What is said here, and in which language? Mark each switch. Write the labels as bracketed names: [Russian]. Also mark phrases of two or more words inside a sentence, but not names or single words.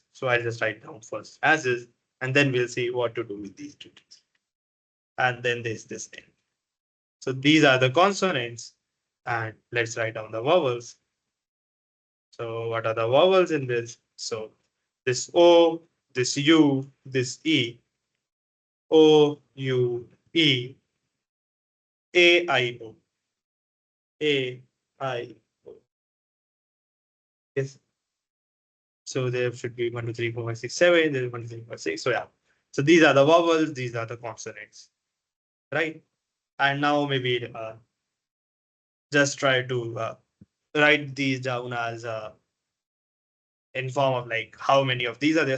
[English] So I'll just write down first as is, and then we'll see what to do with these two T's. And then there's this N. So these are the consonants. And let's write down the vowels. So what are the vowels in this? So this O, this U, this E, O, U, E, A, I, O, A, I, O. Yes. So there should be 1, 2, 3, 4, 5, 6, 7. There's 1, 2, 3, 4, 5, 6. So yeah. So these are the vowels, these are the consonants, right? And now maybe just try to write these down as in form of like how many of these are there.